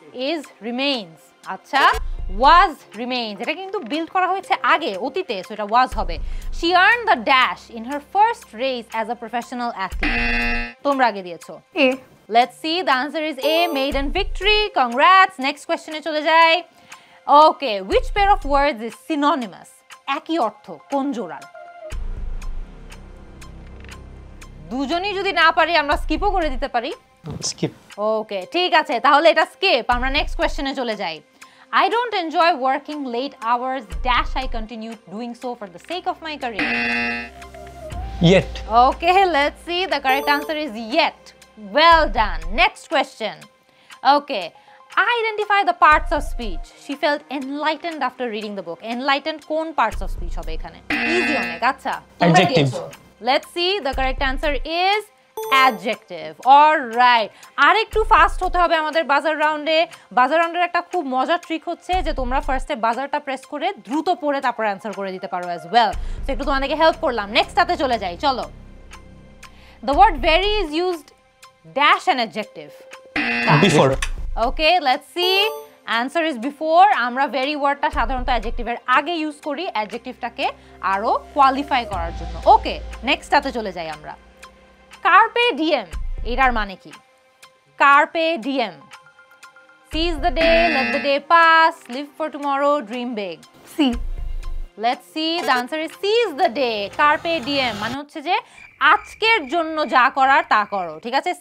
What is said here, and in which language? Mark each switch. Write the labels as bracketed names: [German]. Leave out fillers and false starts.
[Bangla] Is remains। আচ্ছা, was remains, এটা কিন্তু বিল্ড করা হয়েছে আগে, অতীতে, সো এটা was হবে। [English] She earned the dash in her first race as a professional athlete. [Bangla] তোমরা আগে দিয়েছো। [English] A. Let's see, the answer is A, maiden victory. Congrats. Next question [Bangla] এ চলে যাই। [English] Okay, which pair of words is synonymous? [Bangla] একই অর্থ, কোন জোড়ার? দুজনেই যদি না পারি আমরা স্কিপও করে দিতে পারি। [English] Skip. [Bangla] ওকে, ঠিক আছে, তাহলে এটা স্কিপ। আমরা নেক্সট কোশ্চেনে চলে যাই। [English] I don't enjoy working late hours dash I continue doing so for the sake of my career. Yet. Okay, let's see, the correct answer is yet. Well done. Next question. Okay, identify the parts of speech she felt enlightened after reading the book. [Bangla] Enlightened কোন parts of speech হবে এখানে? Easy অনেক। আচ্ছা, [English] Adjective. Let's see, the correct answer is adjective. [Bangla] All right, আর একটু fast হতে হবে আমাদের বাজার রাউন্ডে। বাজার রাউন্ডের একটা খুব মজার ট্রিক হচ্ছে যে তোমরা ফার্স্টে বাজারটা প্রেস করে দ্রুত পড়ে তারপর অ্যান্সার করে দিতে পারো অ্যাজ ওয়েল। সো একটু তোমাদেরকে হেল্প করলাম। নেক্সটটাতে চলে যাই, চলো। [English] The word very is used dash an adjective. Before. Okay, let's see. Answer is before. [Bangla] আমরা very ওয়ার্ডটা সাধারণত অ্যাডজেক্টিভের আগে ইউজ করি অ্যাডজেক্টিভটাকে আরো কোয়ালিফাই করার জন্য। ওকে, নেক্সটটাতে চলে যাই আমরা। কার্পে ডিএম, এটার মানে কি? [English] Carpe diem, seize the day, let the day pass, live for tomorrow, dream big. C. Let's see, the answer is seize the day. [Bangla] কার্পে DM মানে হচ্ছে যে আজকের জন্য যা করার তা করো, ঠিক আছে?